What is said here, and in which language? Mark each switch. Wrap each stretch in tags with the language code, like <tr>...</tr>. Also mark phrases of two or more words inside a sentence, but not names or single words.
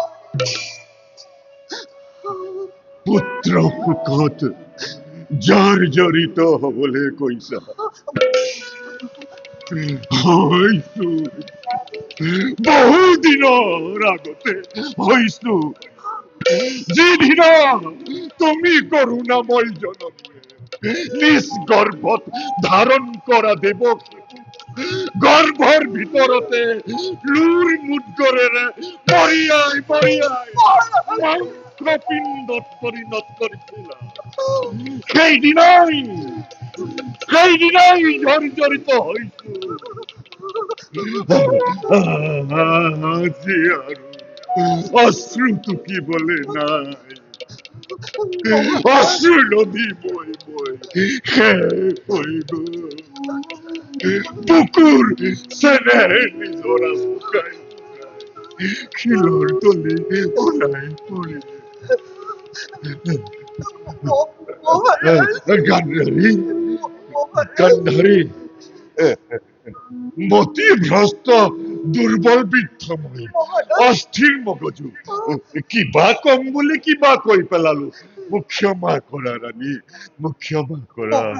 <as>পুত্ৰ সুখত জৰ্জৰিত হবলৈ কৈছা হৈছো বহু দিনৰ আগতে হৈছো যিদিনা তুমি করুণাময় জননী নিজ গর্ভত ধারণ করা দেবক গর্ভর ভিতরতে লুর মুদ্গরেৰে মরিয়াই মরিয়াই মাংসপিণ্ডত পরিণত করেছিলা সেইদিনাই জর্জরিত হইছো আজি আৰু অশ্রু টুকি বলে নাই অশ্রু নদী বই বই শেষ হৈ গল বুকুৰ চেনেহ নিজৰা শুকাই শিলৰ তলি ওলাই পৰিলে গান্ধাৰী গান্ধাৰী মতি ভ্ৰষ্ট দুৰ্বল বৃদ্ধ মই অস্থিৰ মগজু কিবা কম বুলি কিবা কৈ পেলালো মোক ক্ষমা কৰা ৰাণী মোক ক্ষমা কৰা</as>